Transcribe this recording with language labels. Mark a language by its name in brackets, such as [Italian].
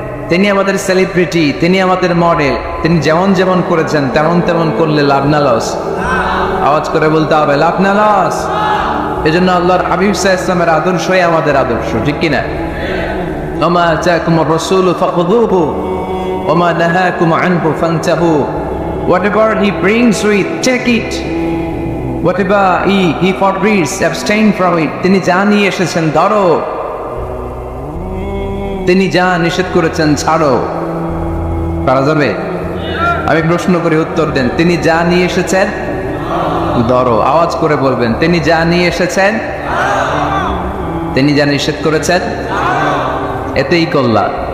[Bangla] তিনি আমাদের সেলিব্রিটি, তিনি আমাদের মডেল। তিনি যেমন যেমন করেছেন তেমন তেমন করলে লাভ না লস? আওয়াজ করে বলতে হবে লাভ না লস। এজন্য আল্লাহর হাবিব সাল্লাল্লাহু আলাইহি ওয়াসাল্লামের আদর্শই আমাদের আদর্শ, ঠিক কিনা? [Arabic] ওমা আতাকুমুর রাসূলু ফাখুযুহু ওমা নাহাকুম আনহু ফান্তাহু। [English] Whatever he brings with, take it. Whatever he forbids, abstain from it. [Bangla] তিনি যা নিয়ে এসেছেন ধরো, তিনি যা নিষেধ করেছেন ছাড়ো। পারা যাবে? আমি প্রশ্ন করে উত্তর দেন। তিনি যা নিয়ে এসেছেন ধরো। আওয়াজ করে বলবেন, তিনি যা নিয়ে এসেছেন, তিনি যা নিষেধ করেছেন, এতেই কল্যাণ।